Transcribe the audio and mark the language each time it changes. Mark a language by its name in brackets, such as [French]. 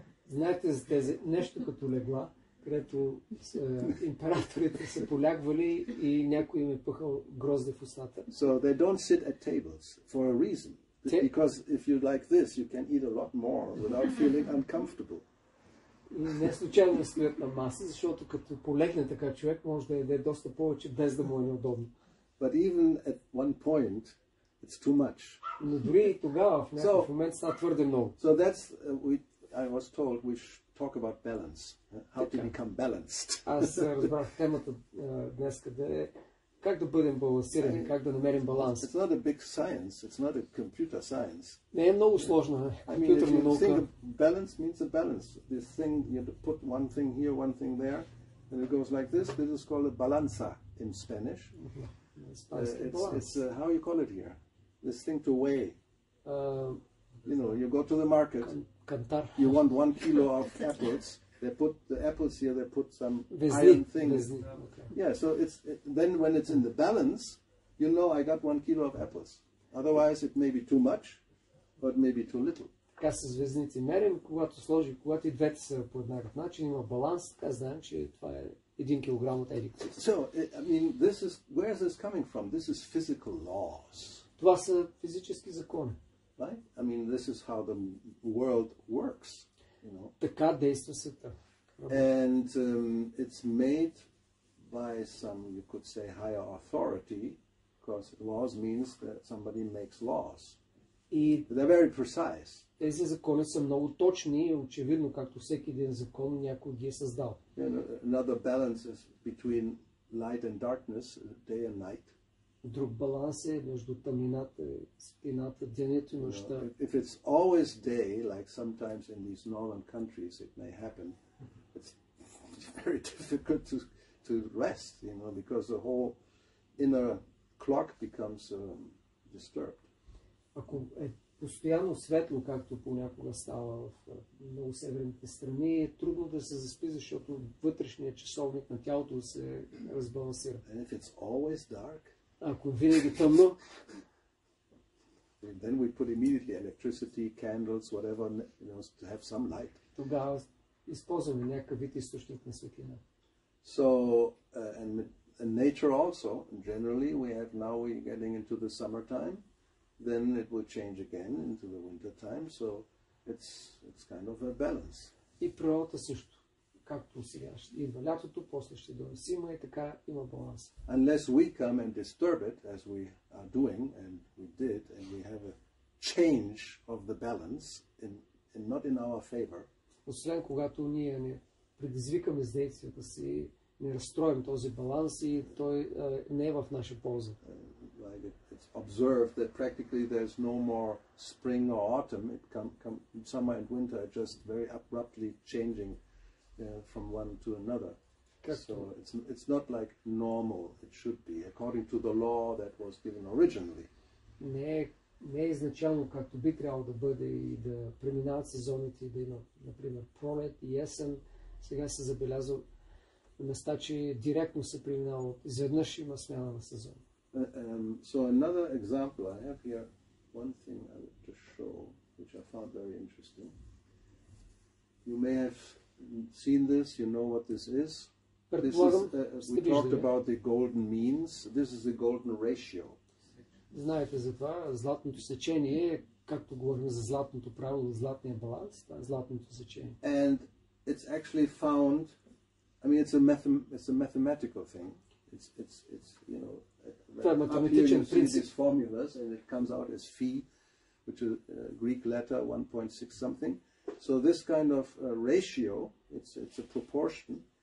[Bulgarian] Знаете за тези нещо като легла, където императорите са полягвали и някой им е пъхал грозде в устата. [English] So they don't sit at tables for a reason. Because if you like this, you can eat a lot more without feeling uncomfortable. [Bulgarian] И не случайно стоят на маса, защото като полегне така човек, може да яде доста повече, без да му е неудобно. [English] But even at one point, it's too much. [Bulgarian] Но дори и тогава, в някакъв момент, става твърде много. [English] So that's, I was told we should talk about balance. How to become balanced. [Bulgarian] Аз разбрах темата днес, къде е как да бъдем балансирани, как да намерим баланс. [English] It's not a big science. It's not a computer science. [Bulgarian] Не е много сложна компютърна наука. [English] I mean, balance means a balance. This thing, you have to put one thing here, one thing there, and it goes like this. This is called a balanza in Spanish. It's how you call it here. This thing to weigh. You go to the market. You want 1 kilo of apples. They put the apples here. They put some iron thing. Okay. Yeah, so then when it's in the balance, I got 1 kilo of apples. Otherwise, it may be too much, or it may be too little. [Bulgarian] Така с везници мерим, когато и двете са по еднакъв начин, има баланс, така знаем, че това е 1 килограм от едик. [English] So, I mean, where is this coming from? This is physical laws. [Bulgarian] Това са физически закони. [English] Right? I mean, this is how the world works. [Bulgarian] Така действа света. [English] And it's made by some, you could say, higher authority, because laws means that somebody makes laws. [Bulgarian] И [English] they're very precise. [Bulgarian] Тези закони са много точни и очевидно, както всеки един закон, някой ги е създал. [English] Another balance is between light and darkness, day and night. [Bulgarian] Друг баланс е между тъмнината и светлината, денят и нощта. [English] If it's always day, like sometimes in these northern countries it may happen, it's very difficult to rest, because the whole inner clock becomes disturbed. [Bulgarian] Ако е постоянно светло, както понякога става в много северните страни, е трудно да се заспи, защото вътрешният часовник на тялото се разбалансира. [English] And if it's always dark, [Bulgarian] ако винаги тъмно, [English] then we put immediately electricity, candles, whatever, to have some light. [Bulgarian] Тогава използваме някакъв вид източник на светлина. [English] So, and nature also, generally, we're getting into the summertime, then it will change again into the winter time. So it's kind of a balance. [Bulgarian] И природата също. Както сега идва лятото, после ще дойде зима и така има баланс. [English] Unless we come and disturb it, as we are doing, and we did, and we have a change of the balance, not in our favor. [Bulgarian] Освен когато ние не предизвикаме с действията си, не разстроим този баланс и той не е в наша полза. [English] Like it's observed that practically there's no more spring or autumn. Summer and winter are just very abruptly changing from one to another. So it's not like normal. It should be according to the law that was given originally. [Bulgarian] Не е изначално както би трябвало да бъде и да преминават сезоните и да има, например, пролет и есен. Сега се забелязва на места, че директно се преминава, изведнъж има смяна на сезон. [English] So another example, I have here one thing I would just show, which I found very interesting. You may have seen this, you know what this is. This is we talked about the golden means. This is the golden ratio. [Bulgarian] Знаете за това, златното сечение, както говорим за златното правило, златния баланс, това е златното сечение. [English] And it's actually found, I mean it's a mathematical thing. It's you know, up here you see these formulas and it comes out as phi, which is a Greek letter 1.6 something. So this kind of ratio, it's a proportion.